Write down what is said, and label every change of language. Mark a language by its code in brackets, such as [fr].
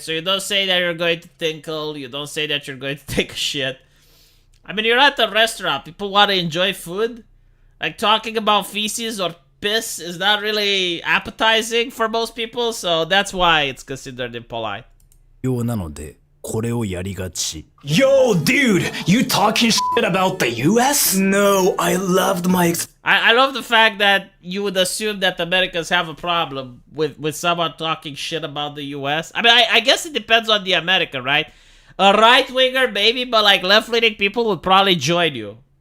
[en] So you don't say that you're going to tinkle. You don't say that you're going to take a shit. I mean, you're at a restaurant. People want to enjoy food. Like talking about feces or piss is not really appetizing for most people. So that's why it's considered impolite. [ja] 用なのでこれをやりがち。 [en] Yo, dude, you talking shit about the US? No, I loved my... I love the fact that you would assume that Americans have a problem with someone talking shit about the US. I mean, I guess it depends on the American, right? A right-winger, maybe, but like left-leaning people would probably join you.